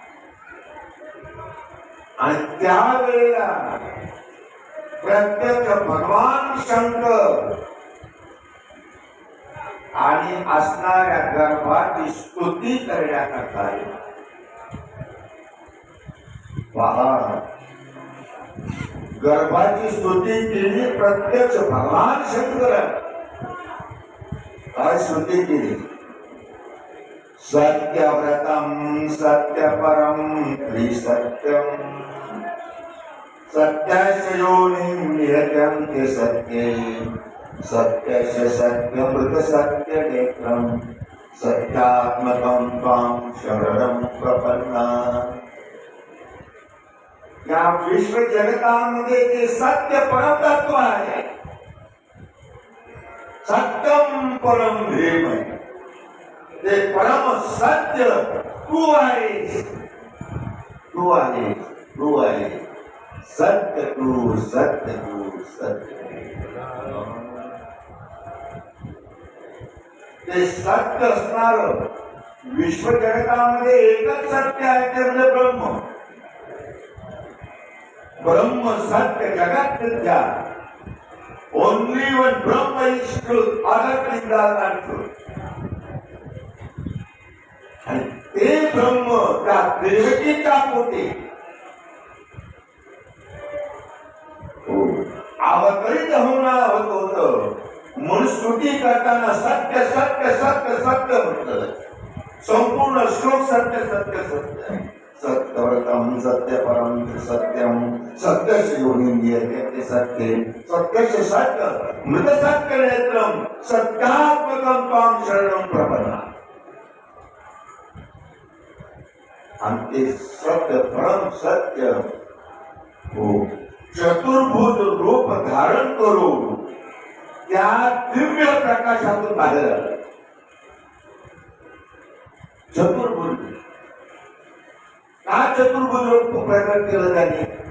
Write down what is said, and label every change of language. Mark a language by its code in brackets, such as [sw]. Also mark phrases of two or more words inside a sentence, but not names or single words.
[mr] आणि त्यावेळेला प्रत्यक्ष भगवान शंकर आणि असणाऱ्या गर्भाची स्तुती करण्याकरता पहा, गर्भाची स्तुती केली प्रत्यक्ष भगवान शंकर. काय स्तुती केली? [sa] सत्यव्रतम सत्यपरम त्रिसत्यम सत्यस्य योनिं नियत्यन्ते सत्ये सत्यस्य सत्यमृत सत्यनेत्रं सत्यात्मकं त्वां शरणं प्रपन्ना. [mr] या विश्व जगतामध्ये ते सत्य परमतत्व आहे, [sa] सत्यम परम धीम, [mr] ते परम सत्य तू आहेस, तू आहेस, तू आहेस, सत्य तू, सत्य तू, सत्य. ते सत्य असणार विश्व जगतामध्ये एकच सत्य आहे, ते म्हणजे ब्रह्म. [sa] ब्रह्म सत्य, जगत मिथ्या. [en] Only one Brahma is truth, other things are not truth. [mr] आणि ते ब्रह्म त्या देवकीच्या पोटी अवतरित होत होतं. म्हणून स्तुती करताना सत्य सत्य सत्य सत्य म्हटलं. संपूर्ण श्लोक सत्य सत्य सत्य. [sa] सत्यव्रतम सत्यपरम सत्यम सत्यस्य योनिं नियत्यन्ते सत्ये सत्यस्य सत्य मृत सत्य नेत्रम सत्यात्मकं त्वां शरणं प्रपन्ना. [mr] आणि ते सत्य परम सत्य हो चतुर्भुज रूप धारण करून त्या दिव्य प्रकाशातून बाहेर आलं. चतुर्भुज का चतुर्भुज रूप प्रकट केलं त्यांनी?